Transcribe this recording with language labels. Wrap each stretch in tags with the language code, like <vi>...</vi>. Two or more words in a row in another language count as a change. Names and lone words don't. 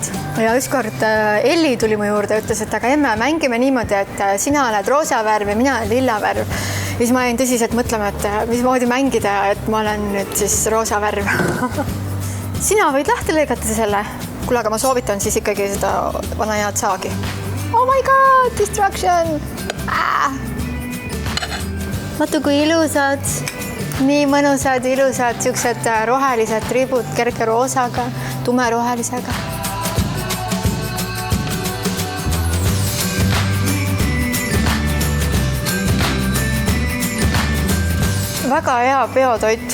<et>Ja ükskord Elli tuli mu juurde ja ütles, et aga emme, mängime niimoodi, et sina oled roosa värv ja mina olen lilla värv. Ja siis ma jäin tõsiselt mõtlema, et mismoodi mängida, et ma olen nüüd siis roosa värv. Sina võid lahti lõigata selle. Kuule, aga ma soovitan siis ikkagi seda vana head saagi.</et> <en>Oh my god, destruction!</en> <et>Vaata kui ilusad, nii mõnusad, ilusad, siuksed rohelised tribud kerge roosaga, tumerohelisega. Väga hea peotoit.</et>